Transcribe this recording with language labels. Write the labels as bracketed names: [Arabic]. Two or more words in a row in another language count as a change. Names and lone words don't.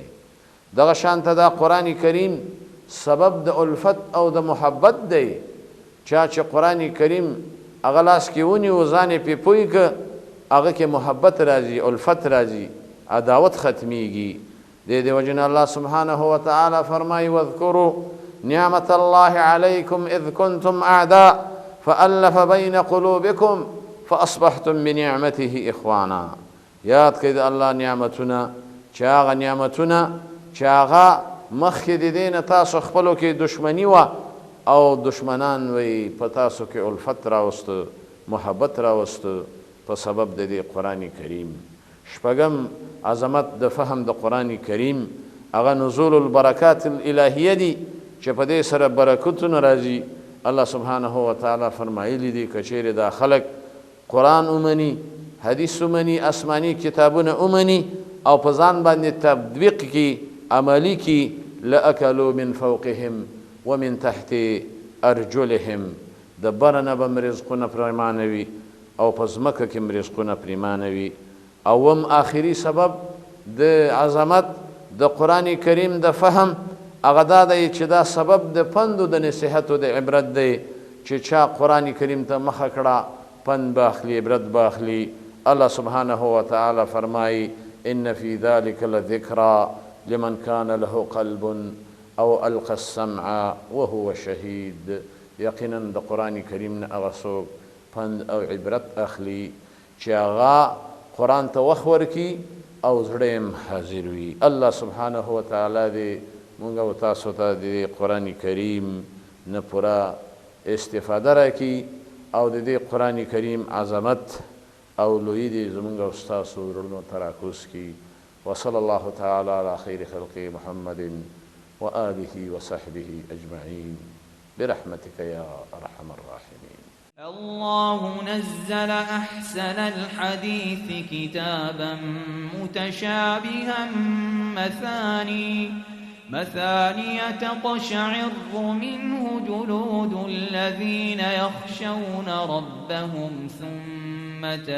[Pashto] دغه شانته دا قرآن کریم سبب د الفت او د محبت دی. چا چې قرآن کریم هغه لاس کې ونیو ځان یې پې پوی که هغه کې محبت راځي، الفت راځي، عداوت ختمیږي. دې دې وجه نه الله سبحانه وتعالى فرمایي [Arabic] واذکروا نعمة الله علیکم اذ کنتم اعداء فألف بین قلوبکم فاصبحتم بنعمته اخوانا. [Pashto] یاد کړئ د الله نعمتونه، چې هغه نعمتونه چې هغه مخکې د دې نه تاسو خپلو کې دشمني وه او دشمنان وی په تاسو کې الفت راوسته، محبت راوسته په سبب د دې قرآن کریم. شپږم عظمت د فهم د قرآن کریم هغه [Arabic] نزول البرکات الالهیه [Pashto] دي چې په دې سره برکتونه راځي. الله سبحانه وتعالی فرمایلی دي که چیرې دا خلک قرآن ومني، حدیث ومني، آسماني کتابونه ومني او په ځان باندې تطبیق کړي، عملي کړي، [Arabic] لأکلوا من فوقهم ومن تحت ارجلهم. [Pashto] د بره نه به م رزقونه پریمانوي او په ځمکه کې م رزقونه پریمانوي. اوم آخري سبب د عظمت د قرآن کریم د فهم هغه دا دی چې دا سبب د پند و د نصیحت و د عبرت دی، چې چا قرآن کریم ته مخه کړه پند باخلی، عبرت باخلی. الله سبحانه وتعالى فرمای [Arabic] ان فی ذلک لذکرى لمن کان له قلب او القى السمع وهو شهید. [Pashto] یقینا د قرآن کریم نه هغه څوک پند او عبرت اخلي چې هغه قرآن ته وخت ورکړي او زړه یې حاضر وي. الله سبحانه وتعالی دې مونږ او تاسو ته د قرآن کریم نه پوره استفاده راکړي او د دې قرآن کریم عظمت او لوی دې زمونږ او ستاسو زړونو ته راکوز کړي. [Arabic] وصلی الله تعالی علی خیر خلقه محمد وآله وصحبه أجمعين برحمتك يا أرحم الراحمين. الله نزل أحسن الحديث كتابا متشابها مثاني تقشعر منه جلود الذين يخشون ربهم ثم